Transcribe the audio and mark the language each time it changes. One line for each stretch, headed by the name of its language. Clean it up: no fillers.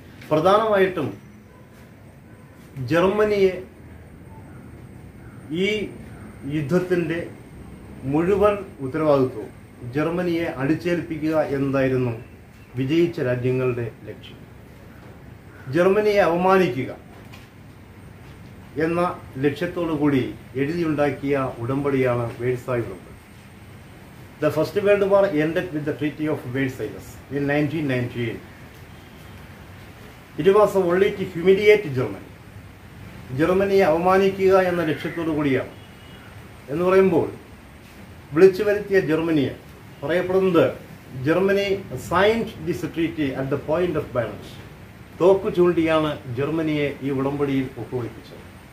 Malayalam: പ്രധാനമായിട്ടും ജർമ്മനിയെ ഈ യുദ്ധത്തിന്റെ മുഴുവൻ ഉത്തരവാദിത്വവും ജർമ്മനിയെ അടിച്ചേൽപ്പിക്കുക എന്നതായിരുന്നു വിജയിച്ച രാജ്യങ്ങളുടെ ലക്ഷ്യം. ജർമ്മനിയെ അവമാനിക്കുക എന്ന ലക്ഷ്യത്തോടു കൂടി എഴുതിയുണ്ടാക്കിയ ഉടമ്പടിയാണ് വേഴ്സായി ഉടമ്പടി.
English: The First World War ended with the Treaty of Versailles in 1919. It was only to humiliate Germany.
Malayalam: ജർമ്മനിയെ അവമാനിക്കുക എന്ന ലക്ഷ്യത്തോടു കൂടിയാണ് എന്ന് പറയുമ്പോൾ വിളിച്ചു വരുത്തിയ ജർമ്മനിയെ പറയപ്പെടുന്നത്
English: Germany signed this treaty at the point of balance.
Malayalam: തോക്കു ചൂണ്ടിയാണ് ജർമ്മനിയെ ഈ ഉടമ്പടിയിൽ ഒപ്പുവയ്പ്പിച്ചത്.